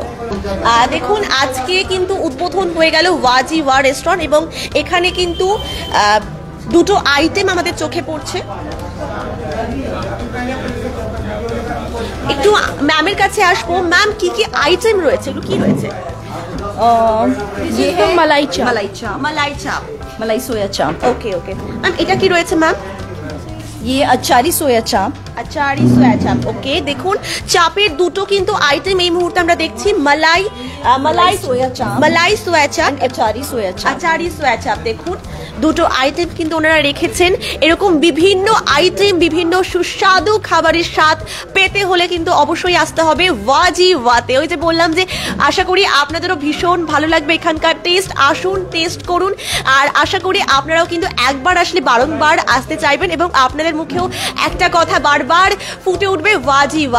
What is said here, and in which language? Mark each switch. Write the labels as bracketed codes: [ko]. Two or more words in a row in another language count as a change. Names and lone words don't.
[bn] দেখুন আজকে কিন্তু উদ্বোধন হয়ে গেল ওয়াজিওয়া রেস্টুরেন্ট এবং এখানে কিন্তু দুটো আইটেম আমাদের চোখে পড়ছে। একটু ম্যামের কাছে আসবো, ম্যাম কি কি আইটেম রয়েছে, এগুলো কি রয়েছে? [hi] ये है मलाई चाप। मलाई चाप, [bn] মালাই চাপ, [hi] मलाई सोया चाप। [bn] ওকে ওকে ম্যাম, এটা কি রয়েছে ম্যাম? [hi] ये अचारी सोया चाप। [bn] আচারি সোয়া চাপ, ওকে। দেখুন চাপের দুটো কিন্তু আইটেম এই মুহূর্তে আমরা দেখছি, মালাই মালাই [hi] सोया चाप, [bn] মালাই সোয়া চাপ, [hi] अचारी सोया चाप। [bn] আচারি সোয়া চাপ। দেখুন দুটো আইটেম কিন্তু ওনারা রেখেছেন। এরকম বিভিন্ন আইটেম, বিভিন্ন সুস্বাদু খাবারের স্বাদ পেতে হলে কিন্তু অবশ্যই আসতে হবে ওয়াজিওয়াতে। ওই যে বললাম যে আশা করি আপনাদেরও ভীষণ ভালো লাগবে এখানকার টেস্ট। আসুন টেস্ট করুন, আর আশা করি আপনারাও কিন্তু একবার আসলে বারংবার আসতে চাইবেন এবং আপনাদের মুখেও একটা কথা বারবার ফুটে উঠবে, ওয়াজিওয়া।